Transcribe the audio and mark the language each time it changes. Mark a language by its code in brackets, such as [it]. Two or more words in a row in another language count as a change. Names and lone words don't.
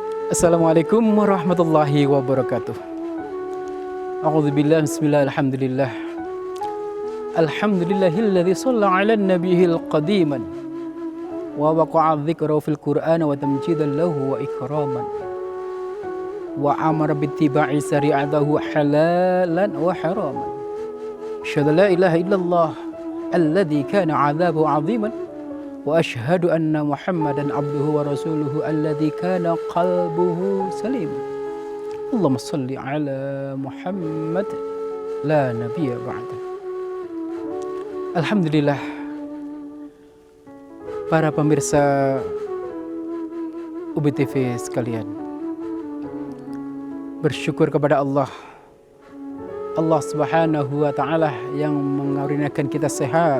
[ar] السلام عليكم ورحمة الله وبركاته. أعوذ بالله، بسم الله، الحمد لله. الحمد لله الذي صلى على النبي قديما ووقع ذكره في القرآن تمجيدا له وإكراما. وأمر باتباع شريعته حلالا وحراما. أشهد لا إله إلا الله الذي كان عذابه عظيما. وأشهد أن محمدا عبده ورسوله الذي كان قلبه سليم. اللهم صل على محمد لا نبي بعد. Alhamdulillah, [id] para pemirsa UBTV sekalian, bersyukur kepada Allah [ar] سبحانه وتعالى [id] yang mengaruniakan kita sehat.